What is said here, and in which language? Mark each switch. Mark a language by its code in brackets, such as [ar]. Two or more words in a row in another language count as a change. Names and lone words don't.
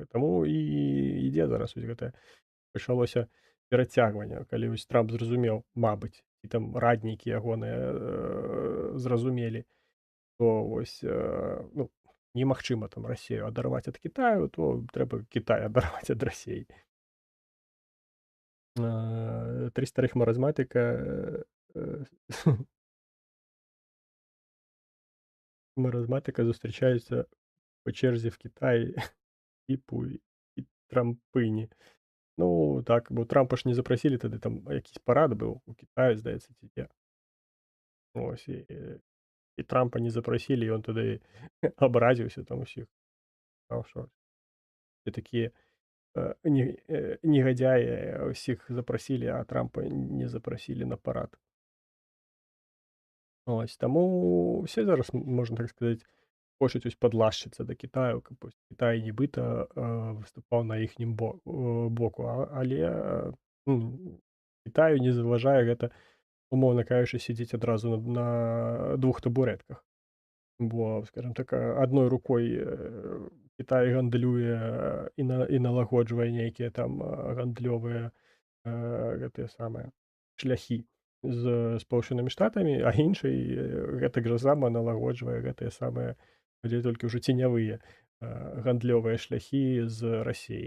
[be] Таму і ідзе зараз вось гэтае пачалося перацягванне, калі вось Трамп зразумеў, мабыць, і там раднікі ягоныя зразумелі, то вось немагчыма там Расію адарваць ад Кітаю, то трэба Кітай адарваць ад Расіі. [uk] 3 [ru] старых маразматыка [uk] зустрічаються по черзі в Китаї і Трампині. Ну, так, бо Трампа ж не запросили тоді, там якийсь парад був у Китаї, здається, ці де. Ось, і Трампа не запросили, і він тоді образився там усіх. Сказав, що всі такі негодяї всіх запросили, а Трампа не запросили на парад. Ось, таму все зараз, можна так сказати, [be] хочуць ось падлашчыцца да Кітаю, каб Кітай нібыта выступаў на іхнім боку, але Кітаю не заважае гэта, умоўна кажучы, сядзець адразу на двух табурэтках. Бо, скажем так, адной рукой Кітай гандлюе і налагоджвае нейкія там гандлёвыя гэтыя самыя шляхі з Спалучанымі Штатамі, а іншай гэтак жа сама налагоджвае гэтыя самыя, дзе толькі ўжо ценявыя гандлёвыя шляхі з Расіяй.